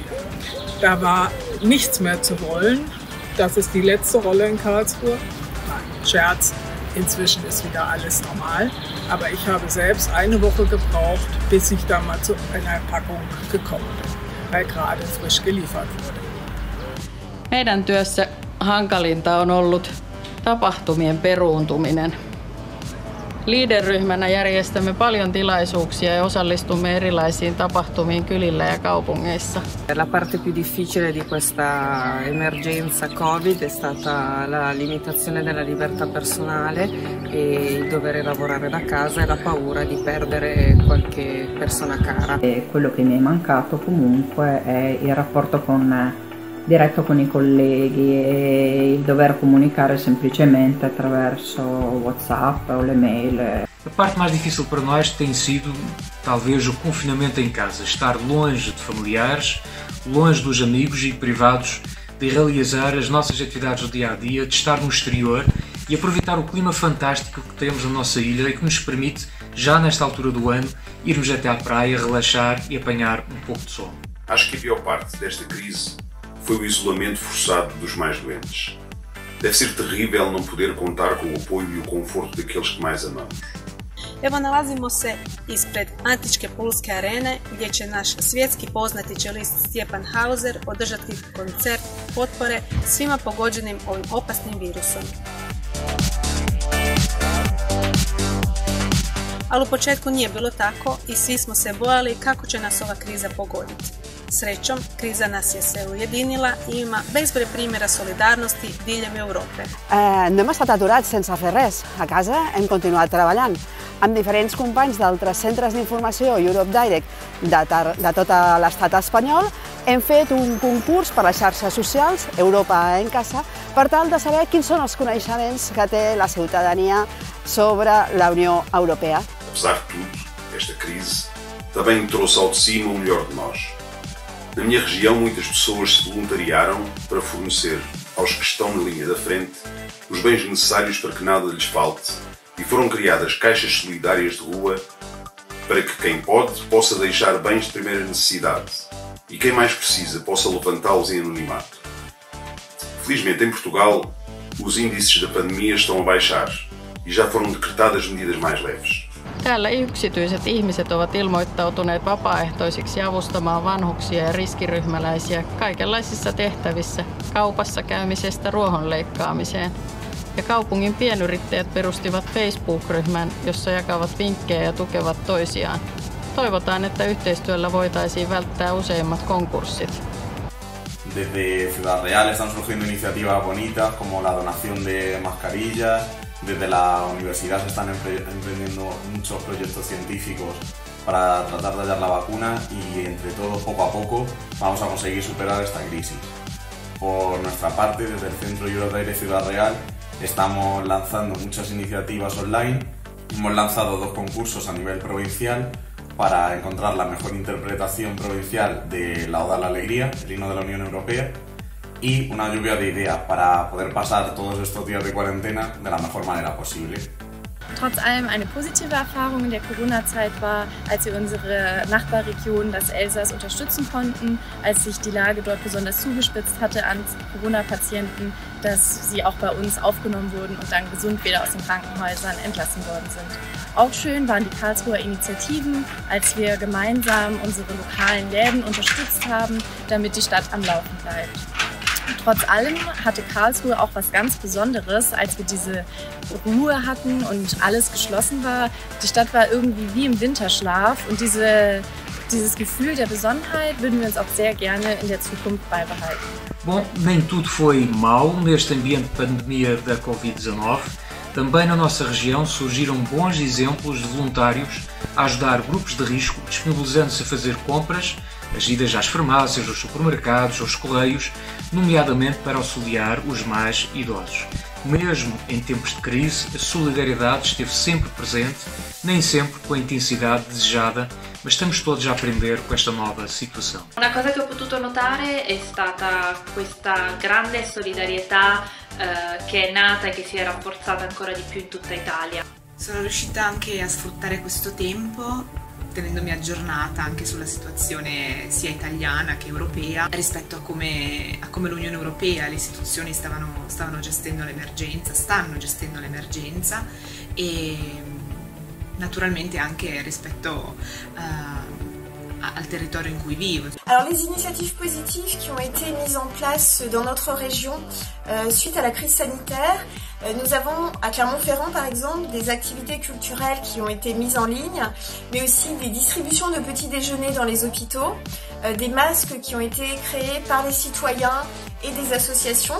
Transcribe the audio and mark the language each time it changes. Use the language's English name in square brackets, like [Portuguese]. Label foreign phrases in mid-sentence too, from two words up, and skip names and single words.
[German] Da war nichts mehr zu wollen. Das ist die letzte Rolle in Karlsruhe. Nein, Scherz. Inzwischen ist wieder alles normal. Aber ich habe selbst eine Woche gebraucht, bis ich da mal zu einer Packung gekommen bin, weil gerade frisch geliefert wurde. [Finnish] Meidän työssä hankalinta on ollut tapahtumien peruuntuminen. Leader-ryhmänä järjestämme paljon tilaisuuksia ja osallistumme erilaisiin tapahtumiin kylillä ja kaupungeissa. [Italian] La parte più difficile di questa emergenza Covid è stata la limitazione della libertà personale e il dover lavorare da casa e la paura di perdere qualche persona cara. E quello che mi è mancato comunque è il rapporto diretto con i colleghi e il dover comunicare semplicemente attraverso WhatsApp o le mail. [Portuguese] A parte mais difícil para nós tem sido talvez o confinamento em casa, estar longe de familiares, longe dos amigos e privados, de realizar as nossas atividades do dia a dia, de estar no exterior e aproveitar o clima fantástico que temos na nossa ilha e que nos permite, já nesta altura do ano, irmos até à praia, relaxar e apanhar um pouco de sol. Acho que a pior parte desta crise foi o isolamento forçado dos mais doentes. Deve ser terrível não poder contar com o apoio e o conforto daqueles que mais amamos. [Croatian] Evo nalazimo se ispred Antičke pulske arene gdje će naš svjetski poznati čelist Stjepan Hauser održati koncert potpore svima pogođenim ovim opasnim virusom. Ali u početku nije bilo tako i svi smo se bojali kako će nas ova kriza pogoditi. Srećom, kriza nas je se ujedinila i ima bezbroj primjera solidarnosti diljem Europe. [Catalan] No hem estat aturats sense fer res. A casa hem continuat treballant. Amb diferents companys d'altres centres d'informació Europe Direct de tot l'estat espanyol hem fet un concurs per les xarxes socials Europa en Casa per tal de saber quins són els coneixements que té la ciutadania sobre la Unió Europea. [Portuguese] Apesar de tudo, esta crise também trouxe ao de cima o melhor de nós. Na minha região, muitas pessoas se voluntariaram para fornecer aos que estão na linha da frente os bens necessários para que nada lhes falte e foram criadas caixas solidárias de rua para que quem pode possa deixar bens de primeira necessidade e quem mais precisa possa levantá-los em anonimato. Felizmente, em Portugal, os índices da pandemia estão a baixar e já foram decretadas medidas mais leves. [Finnish] Täällä yksityiset ihmiset ovat ilmoittautuneet vapaaehtoisiksi avustamaan vanhuksia ja riskiryhmäläisiä kaikenlaisissa tehtävissä, kaupassa käymisestä ruohonleikkaamiseen. Ja kaupungin pienyrittäjät perustivat Facebook-ryhmän, jossa jakavat vinkkejä ja tukevat toisiaan. Toivotaan, että yhteistyöllä voitaisiin välttää useimmat konkurssit. [Spanish] Desde Ciudad Real están surgiendo iniciativas bonitas como la donación de mascarillas. Desde la universidad se están emprendiendo muchos proyectos científicos para tratar de hallar la vacuna y entre todos, poco a poco, vamos a conseguir superar esta crisis. Por nuestra parte, desde el Centro Europe Direct Ciudad Real, estamos lanzando muchas iniciativas online. Hemos lanzado 2 concursos a nivel provincial. para encontrar la mejor interpretación provincial de la Oda a la Alegría, el himno de la Unión Europea, y una lluvia de ideas para poder pasar todos estos días de cuarentena de la mejor manera posible. [German] Trotz allem eine positive Erfahrung in der Corona-Zeit war, als wir unsere Nachbarregion, das Elsass, unterstützen konnten, als sich die Lage dort besonders zugespitzt hatte an Corona-Patienten, dass sie auch bei uns aufgenommen wurden und dann gesund wieder aus den Krankenhäusern entlassen worden sind. Auch schön waren die Karlsruher Initiativen, als wir gemeinsam unsere lokalen Läden unterstützt haben, damit die Stadt am Laufen bleibt. Trotz allem hatte Karlsruhe auch was ganz Besonderes, als wir diese Ruhe hatten und alles geschlossen war. Die Stadt war irgendwie wie im Winterschlaf und dieses Gefühl der Besonnenheit würden wir uns auch sehr gerne in der Zukunft beibehalten. [Portuguese] Bom, nem tudo foi mau neste ambiente de pandemia da Covid-19. Também na nossa região surgiram bons exemplos de voluntários a ajudar grupos de risco, disponibilizando-se a fazer compras, as idas às farmácias, aos supermercados, aos correios, nomeadamente para auxiliar os mais idosos. Mesmo em tempos de crise, a solidariedade esteve sempre presente, nem sempre com a intensidade desejada, mas estamos todos a aprender com esta nova situação. [Italian] Una cosa che ho potuto notare è stata questa grande solidarietà che è nata e che si è rafforzata ancora di più in tutta Italia. Sono riuscita anche a sfruttare questo tempo tenendomi aggiornata anche sulla situazione sia italiana che europea rispetto a come l'Unione Europea e le istituzioni stanno gestendo l'emergenza e naturalmente anche rispetto al territorio in cui vivo. [French] Alors les initiatives positives qui ont été mises en place dans notre région suite à la crise sanitaire, nous avons à Clermont-Ferrand par exemple des activités culturelles qui ont été mises en ligne, mais aussi des distributions de petits déjeuners dans les hôpitaux, des masques qui ont été créés par les citoyens et des associations.